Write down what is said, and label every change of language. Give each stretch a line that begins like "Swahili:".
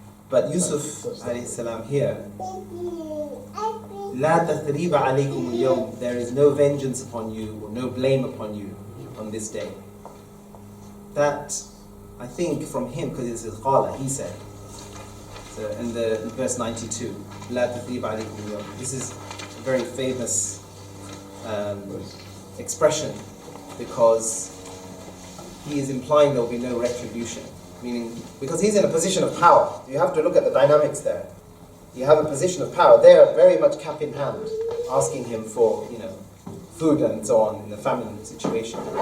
English: But Yusuf alayhi salam here,
Arabic: لا تثريب عليكم اليوم,
English: there is no vengeance upon you or no blame upon you on this day. That, I think from him, because it says qala, he said. So in verse 92,
Arabic: لا تثريب عليكم اليوم.
English: This is a very famous expression because he is implying there will be no retribution. Meaning, because he's in a position of power. You have to look at the dynamics there. You have a position of power. They're very much cap in hand, asking him for, food and so on in the famine situation.